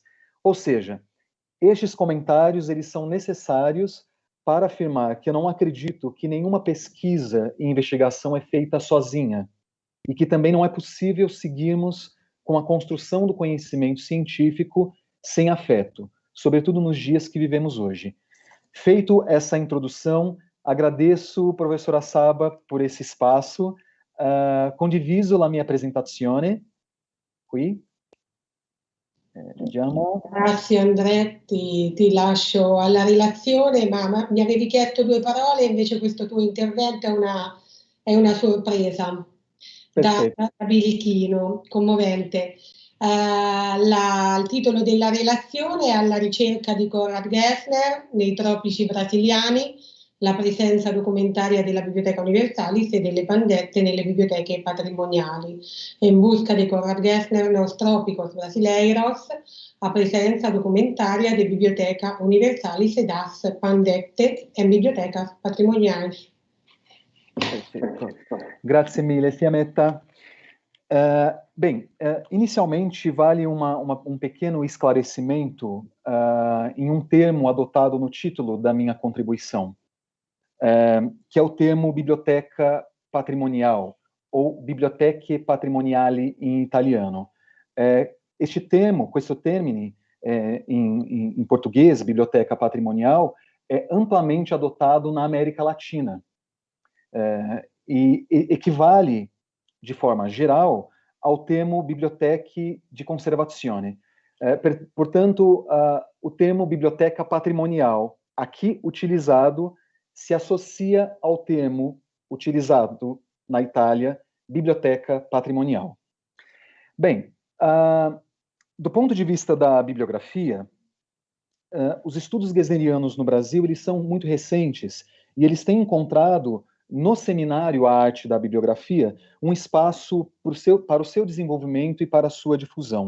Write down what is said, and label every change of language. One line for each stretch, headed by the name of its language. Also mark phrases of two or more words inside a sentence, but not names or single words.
Portuguese: Ou seja, estes comentários eles são necessários para afirmar que eu não acredito que nenhuma pesquisa e investigação é feita sozinha e que também não é possível seguirmos com a construção do conhecimento científico sem afeto, sobretudo nos dias que vivemos hoje. Feito essa introdução, agradeço, professora Saba, por esse espaço.
Italian: Condiviso la mia presentazione. Qui. Vediamo. Grazie Andrea, ti lascio alla relazione, ma mi avevi chiesto 2 parole, invece questo tuo intervento è una sorpresa da Birichino, commovente. Il titolo della relazione è Alla ricerca di Konrad Gessner nei tropici brasiliani, la presenza documentaria della Biblioteca Universalis e delle pandette nelle biblioteche patrimoniali.
Portuguese: In busca di Konrad Gessner nos trópicos brasileiros, a
Italian: presenza documentaria
Portuguese: de Biblioteca Universalis e das pandette en bibliotecas patrimoniais. Perfeito.
Italian: Grazie mille, Fiammetta.
Portuguese: Inicialmente vale um pequeno esclarecimento em um termo adotado no título da minha contribuição, que é o termo biblioteca patrimonial, ou
Italian: biblioteche patrimoniali
Portuguese: em italiano. Este termo,
Italian: questo termine,
Portuguese: em português, biblioteca patrimonial, é amplamente adotado na América Latina e equivale, de forma geral, ao termo
Italian: biblioteche di conservazione.
Portuguese: Portanto, o termo biblioteca patrimonial, aqui utilizado, se associa ao termo utilizado na Itália, biblioteca patrimonial. Bem, do ponto de vista da bibliografia, os estudos gesnerianos no Brasil eles são muito recentes e eles têm encontrado no seminário A Arte da Bibliografia um espaço para o seu desenvolvimento e para a sua difusão.